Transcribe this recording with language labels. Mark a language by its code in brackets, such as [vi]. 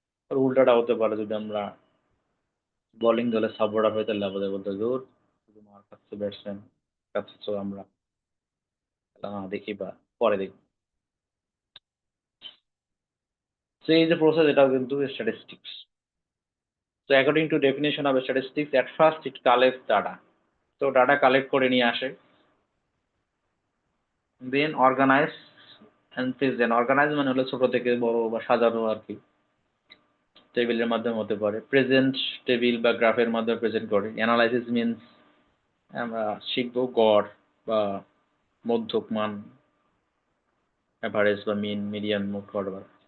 [bn] আর উল্টাটা হতে পারে, যদি আমরা বোলিং দলের সাপোর্টার হই, তাহলে আমাদের বলতে ধুর, শুধু মার খাচ্ছে ব্যাটসম্যান, খাচ্ছে, তো আমরা খেলা না দেখি বা পরে দেখি। তো এই যে প্রসেস, এটাও কিন্তু statistics. [en] So according to definition of statistics, at first it collects data. So data collect [bn] করে নিয়ে আসে, [en] then organize and present. [bn] Organize মানে হলো ছোট থেকে বড় বা সাজানো আর কি, টেবিলের মাধ্যমে হতে পারে। প্রেজেন্ট টেবিল বা গ্রাফের মাধ্যমে প্রেজেন্ট করে। অ্যানালাইসিস মিনস আমরা শিখবো গড় বা মধ্যক মান, অ্যাভারেজ বা মিন, মিডিয়ান, মোট whatever।